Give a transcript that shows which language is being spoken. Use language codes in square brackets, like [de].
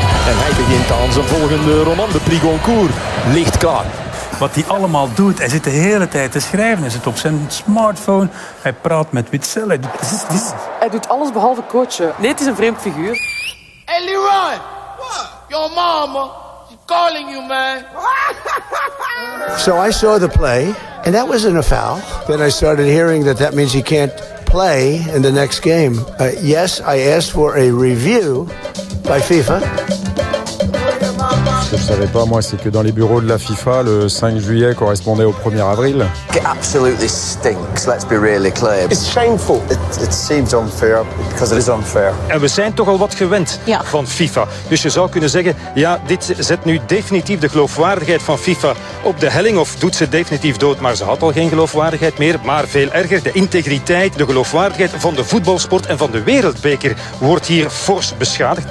[nl] En hij begint aan zijn volgende roman. De Prix Goncourt ligt klaar. Wat hij allemaal doet, hij zit de hele tijd te schrijven. Hij zit op zijn smartphone, hij praat met Witzel. Hij doet alles behalve coachen. Nee, het is een vreemd figuur. [en] Hey Leroy! What? Your mama, she's calling you, man. So I saw the play, And that wasn't a foul. Then I started hearing that that means he can't play in the next game. Yes, I asked for a review by FIFA. [fr] Ce que je ne savais pas, moi, c'est que dans les bureaux de la FIFA, le 5 juillet correspondait au 1er avril. [en] It absolutely stinks, let's be really clear. It's shameful. It seems unfair, because it is unfair. [nl] En we zijn toch al wat gewend van FIFA. Dus je zou kunnen zeggen, ja, dit zet nu definitief de geloofwaardigheid van FIFA op de helling, of doet ze definitief dood, maar ze had al geen geloofwaardigheid meer. Maar veel erger, de integriteit, de geloofwaardigheid van de voetbalsport en van de wereldbeker wordt hier fors beschadigd.